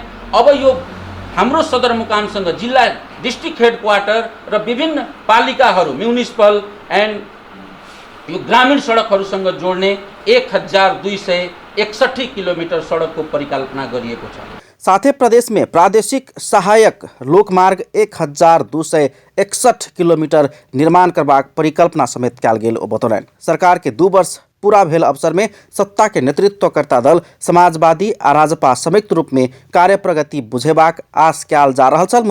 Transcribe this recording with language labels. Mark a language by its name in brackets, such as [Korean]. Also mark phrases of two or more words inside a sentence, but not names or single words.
[Nepali] अब यो हाम्रो सदरमुकामसँग जिल्ला [English] district headquarter [Nepali] र विभिन्न पालिकाहरू [English] municipal and [Nepali] यो ग्रामीण सडकहरूसँग जोड्ने 1261 किलोमिटर सडकको परिकल्पना गरिएको छ। [Maithili] साथै प्रदेश में प्रादेशिक सहायक लोकमार्ग 1261 किलोमीटर निर्माण करबाक परिकल्पना समेत कयल गेल बतौलन। सरकार के 2 वर्ष पूरा भेल अवसर में सत्ता के नेतृत्वकर्ता दल समाजवादी आ राजपा संयुक्त रूप में कार्य प्रगति बुझेबाक आश कयल जा रहल छल।